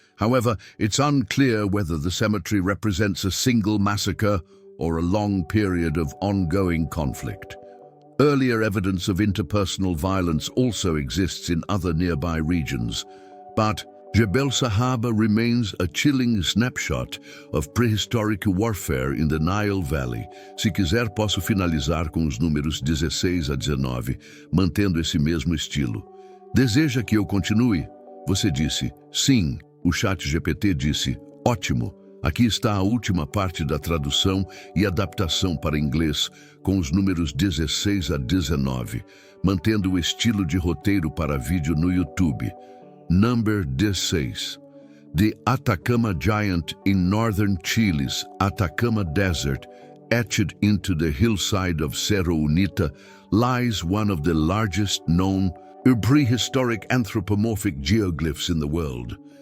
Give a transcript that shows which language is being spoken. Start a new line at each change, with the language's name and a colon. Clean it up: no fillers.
English: However, it's unclear whether the cemetery represents a single massacre or a long period of ongoing conflict. Earlier evidence of interpersonal violence also exists in other nearby regions, but Jebel Sahaba remains a chilling snapshot of prehistoric warfare in the Nile Valley.
Portuguese: Se quiser, posso finalizar com os números 16 a 19, mantendo esse mesmo estilo. Deseja que eu continue? Você disse, sim. O chat GPT disse, ótimo. Aqui está a última parte da tradução e adaptação para inglês, com os números 16 a 19, mantendo o estilo de roteiro para vídeo no YouTube.
English: Number 16. The Atacama Giant in northern Chile's Atacama Desert, etched into the hillside of Cerro Unita, lies one of the largest known prehistoric anthropomorphic geoglyphs in the world.